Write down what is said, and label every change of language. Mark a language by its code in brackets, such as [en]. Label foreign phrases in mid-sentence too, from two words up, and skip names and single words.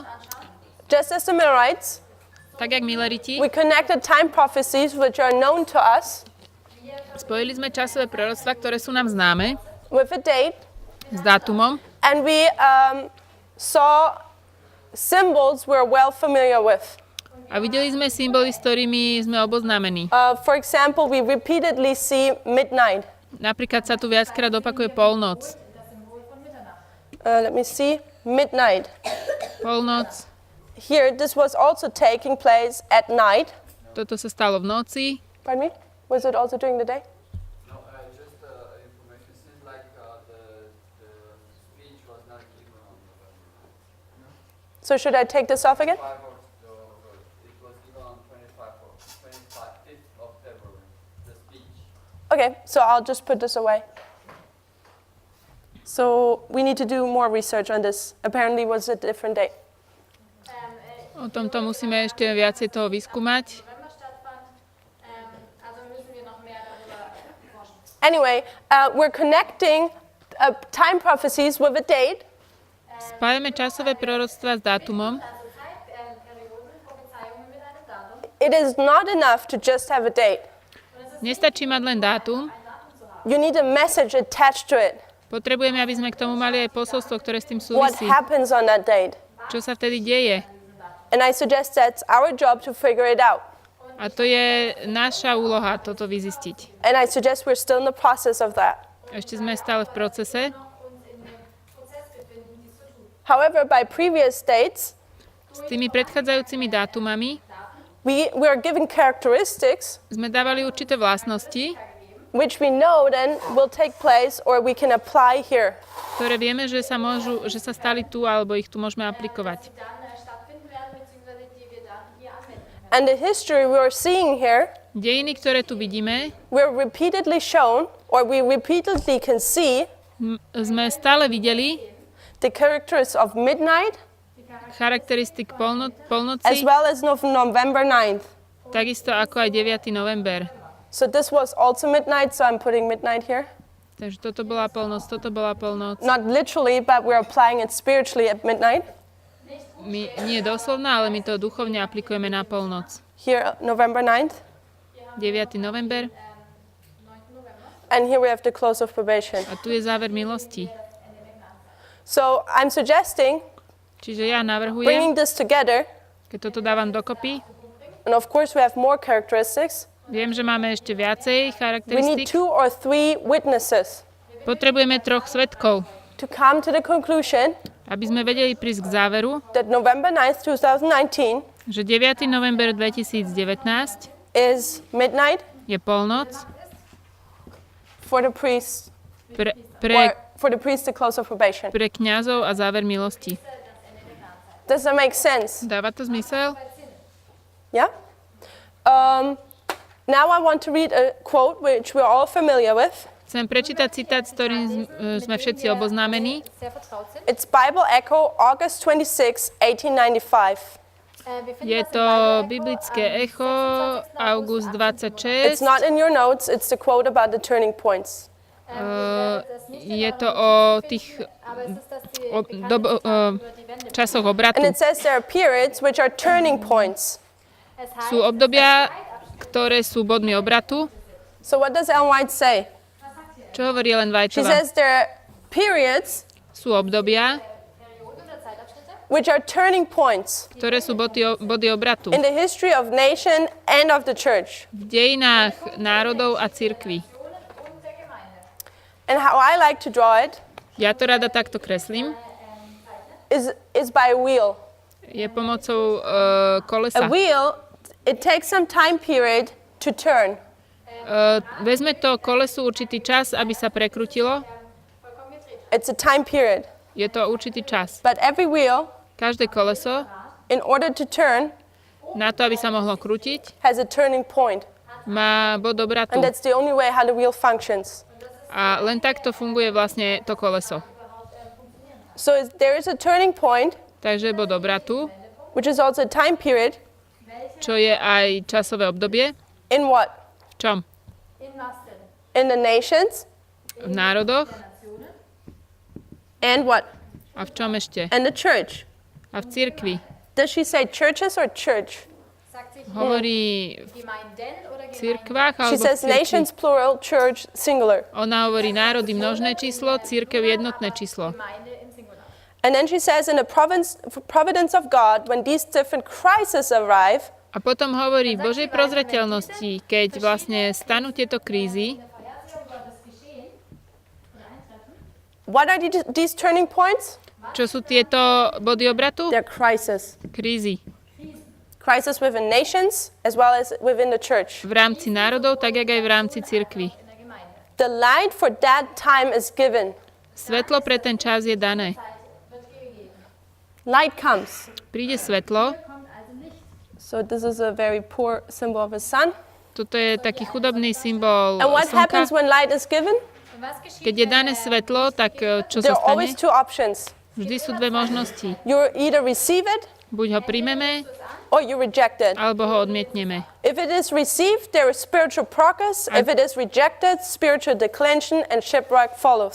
[en] just as the Millerites, [sk] Tak jak Milleriti, [en] we connected time prophecies which are known to us [sk] spojili sme časové proroctva, ktoré sú nám známe, [en] with a date, [sk] s dátumom [en] and we saw symbols we're well familiar with. [sk] a videli sme symboly, s ktorými sme oboznámení. [en] For example, we repeatedly see midnight. [sk] Napríklad sa tu viackrát opakuje polnoc. [en] Let me see, midnight. [sk] Polnoc, [en] Here, this was also taking place at night. [sk] toto sa stalo v noci. [en] Pardon me? Was it also during the day? No, just information. Seems like the speech was not given on November. So should I take this off again? 5 of it was given on 25th of February. The speech. Okay, so I'll just put this away. So we need to do more research on this. Apparently it was a different date. [sk] O tomto musíme ešte viacej toho vyskúmať. [de] November stattfand. Also müssen wir noch mehr darüber forschen. [en] Anyway, we're connecting time prophecies with a date. [sk] Spájame časové proroctva s dátumom. [de] Also Zeitperioden, Prophezeiungen mit einem Datum. [en] It is not enough to just have a date. [sk] Nestačí mať len dátum, [en] You need a message attached to it. [sk] potrebujeme, aby sme k tomu mali aj posolstvo, ktoré s tým [en] What [sk] súvisí. [en] happens on that date? [sk] Čo sa vtedy deje? [en] And I suggest that's our job to figure it out. [sk] A to je naša úloha toto vyzistiť. [en] And I suggest we're still in the process of that. [sk] Ešte sme stále v procese. [en] However, by previous dates, [sk] S tými predchádzajúcimi dátumami [en] we are given characteristics [sk] sme dávali určité vlastnosti, [en] which we know then will take place or we can apply here. [sk] ktoré vieme, že sa stali tu, alebo ich tu môžeme aplikovať. [de] Dann stattfinden werden, beziehungsweise die wir dann hier anwenden können. [en] And the history we're seeing here, [sk] Dejiny, ktoré tu vidíme, [en] we're repeatedly shown or we repeatedly can see [sk] sme stále videli [en] the characters of midnight [sk] charakteristik [en] as [sk] polnoci, [en] well as of November 9th. [sk] takisto ako aj 9. november. [en] So this was also midnight, so I'm putting midnight here. [sk] Takže toto bola polnoc, toto bola polnoc. [en] Not literally, but we're applying it spiritually at midnight. [sk] My, nie doslovná, ale my to duchovne aplikujeme na polnoc. [en] Here, November 9th. [sk] 9. november. [en] And here we have the close of probation. [sk] A tu je záver milosti. [en] So I'm suggesting [sk] Čiže ja navrhujem, [en] bringing this together, [sk] keď toto dávam dokopy, [en] and of course we have more characteristics. [sk] viem, že máme ešte viacej [en] We need [sk] charakteristík. [en] 2 or 3 witnesses [sk] Potrebujeme 3 svedkov, [en] to come to the conclusion [sk] aby sme vedeli prísť k záveru, [en] that November 9th, 2019 [sk] že 9. november 2019 [en] is midnight [sk] je polnoc [en] for the priest, [sk] pre, [en] or for the priest to close of probation. [sk] pre kňazov a záver milosti. [en] Does that make sense? [sk] Dáva to zmysel? [en] Yeah? Now I want to read a quote which we're all familiar with. [sk] Chcem prečítať citát, s ktorým sme všetci oboznámení. [de] Sehr vertraut sind. [en] It's Bible Echo, August 26, 1895. [sk] Je to biblické echo, august [en] It's [sk] 26. [en] not in your notes, it's the quote about the turning points. [sk] Je to o tých časoch [en] And [sk] obratu. [en] it says there are periods which are turning points. [sk] Sú obdobia, ktoré sú bodmi obratu. [en] So what does Ellen White say? [sk] Čo hovorí Ellen [en] She [sk] Whiteová? [en] says there are periods [sk] Sú obdobia, [en] which are turning points [sk] ktoré sú body obratu [en] in the history of nation and of the church. [sk] v dejinách národov a cirkví. [en] And how I like to draw it [sk] Ja to rada takto kreslím. [en] is by a wheel. [sk] Je pomocou [en] A [sk] kolesa. [en] wheel, it takes some time period to turn. [sk] Vezme to kolesu určitý čas, aby sa prekrutilo. [en] It's a time period. [sk] Je to určitý čas. [en] But every wheel, [sk] Každé koleso, [en] in order to turn, [sk] na to, aby sa mohlo krútiť, [en] has a turning point. [sk] má bod obratu. [en] And that's the only way how the wheel functions. [sk] A len takto funguje vlastne to koleso. [en] So there is a turning point, [sk] Takže bod obratu, [en] which is also a time period, [sk] čo je aj časové obdobie. [en] in what? [sk] V čom? [en] In the nations, [sk] V národoch. [en] and what? [sk] A v čom ešte? [en] And the church. [sk] A v cirkvi. [en] Does she say churches or church? [de] Sagt sich [sk] Hovorí v [de] Gemeinden oder [sk] cirkvách [en] She [sk] alebo v [en] says [sk] cirkvi. [en] nations plural, church singular. [sk] Ona hovorí národy množné číslo, cirkev jednotné číslo. [de] Gemeinde im Singular. [en] And then she says in the providence of God, when these different crises arrive, [sk] A potom hovorí v Božej prozreteľnosti, keď vlastne stanú tieto krízy, [en] what are these turning points? [sk] čo sú tieto body obratu? [en] They're crises. [sk] Krízy. [en] Crisis within nations as well as within the church. [sk] V rámci národov, tak jak aj v rámci cirkvi. [en] The light for that time is given. [sk] Svetlo pre ten čas je dané. [en] Light comes. [sk] Príde svetlo. [en] So this is a very poor symbol of a sun. [sk] Toto je taký chudobný symbol [en] And what happens [sk] slnka. [en] when light is given? [de] Und was geschieht? [sk] Keď je dané svetlo, tak čo [en] There [sk] sa [en] are always [sk] stane? [en] two options. [sk] Vždy sú dve možnosti. [en] You either receive it [sk] Buď ho príjmeme, [en] or you reject it. [sk] alebo ho odmietneme. [en] If it is received, there is spiritual progress. If it is rejected, spiritual declension and shipwreck follows.